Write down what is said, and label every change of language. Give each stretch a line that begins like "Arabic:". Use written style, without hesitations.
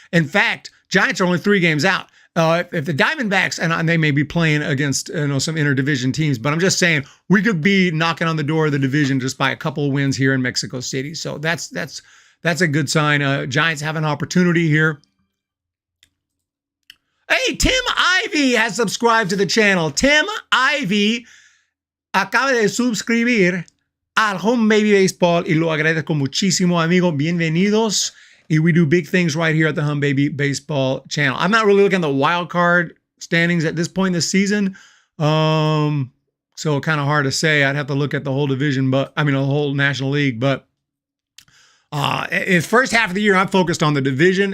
English: In fact, Giants are only 3 games out. If the Diamondbacks, and they may be playing against some interdivision teams, but I'm just saying we could be knocking on the door of the division just by a couple of wins here in Mexico City. So that's a good sign. Giants have an opportunity here. Hey, Tim Ivy has subscribed to the channel.
Spanish: Tim Ivy acaba de suscribir al Home Baby Baseball y lo agradezco muchísimo, amigo. Bienvenidos.
English: Y we do big things right here at the Hum Baby Baseball channel. I'm not really looking at the wild card standings at this point in the season. So kind of hard to say. I'd have to look at the whole division, the whole National League. But in the first half of the year, I'm focused on the division.